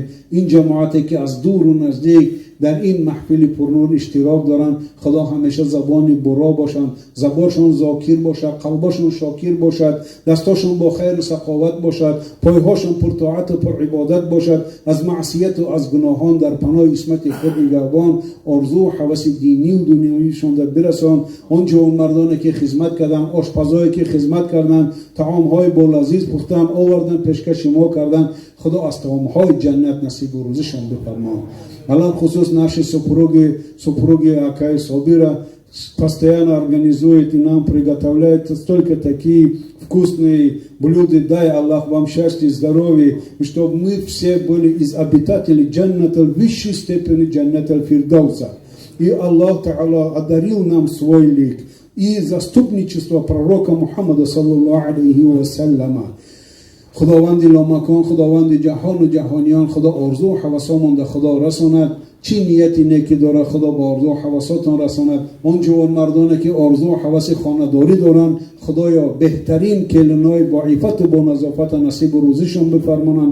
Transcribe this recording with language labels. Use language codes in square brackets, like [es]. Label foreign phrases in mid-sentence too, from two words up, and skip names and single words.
[fa] این جماعتی که از دور و نزدیک در این محفل پرنور اشتراک دارن، خدا همیشه زبان برا باشند، زبانشون ذاکر باشد، قلبشون شاکر باشد، دستاشون با خیر و سخاوت باشد، پایهاشون پر طاعت و پر عبادت باشد، از معصیت و از گناهان در پناه اسمت خود نگهبان. آرزو و هوس دینی و دنیاییشون در برسان. آن جوانمردانی که خدمت کردن، آشپزایی که خدمت کردن، طعام‌های بولذیذ پختن آوردن پیشکش ما کردن، خدا از طعام‌های جنت نصیب و روزشان بفرما. [ar] علل خصوص [ru] наши супруги Акай Собира постоянно организует и нам приготовляет столько такие вкусные блюда. Дай Аллах вам счастье и здоровье, и чтобы мы все были из обитателей джанната, высшей степени джанната Фирдауса. И Аллах Та'ала одарил нам свой лик и заступничество пророка Мухаммада [ar] صلى الله عليه وسلم. [fa] خداوند لامکان، خداوند جهان و جهانیان، خدا آرزو و هوسامون در خدا رساند. چی نیتی نیکی داره خدا با آرزو و هوساتون رساند. آن جوان مردانه که آرزو و هوس خانه‌داری دارن، خدایا بهترین کلنای با عفت و با نظافت نصیب و روزیشون بفرمانند.